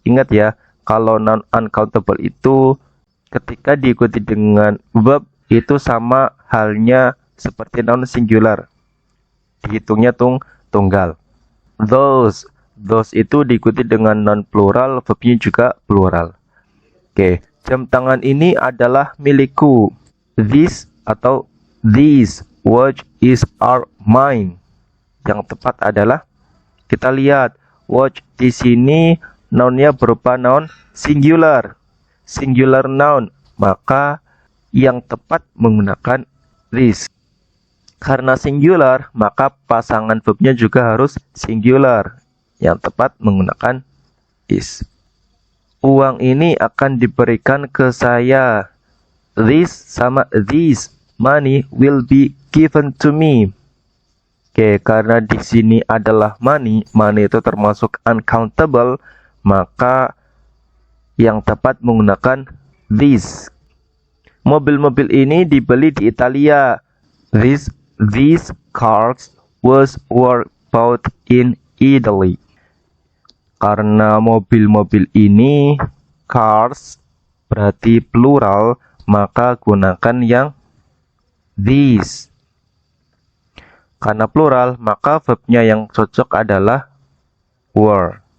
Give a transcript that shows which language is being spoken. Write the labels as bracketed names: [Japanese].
[Indonesian] Ingat ya, kalau noun uncountable itu ketika diikuti dengan verb itu sama halnya seperti noun singular, dihitungnya tunggal. Those itu diikuti dengan noun plural, verbnya juga plural. Oke, jam tangan ini adalah milikku. [English] This [Indonesian] atau [English] these watch is are mine. [Indonesian] Yang tepat adalah, kita lihat watch di sini nounnya berupa noun singular, singular noun, maka yang tepat menggunakan this. Karena singular, maka pasangan verbnya juga harus singular. Yang tepat menggunakan is. Uang ini akan diberikan ke saya. [English] This [Indonesian] sama [English] this money will be given to me. [Indonesian] Oke, karena di sini adalah money itu termasuk uncountable, maka yang tepat menggunakan this. Mobil-mobil ini dibeli di Italia. [English] These cars were bought in Italy. [Indonesian] Karena mobil-mobil ini cars berarti plural, maka gunakan yang these. Karena plural, maka verbnya yang cocok adalah were.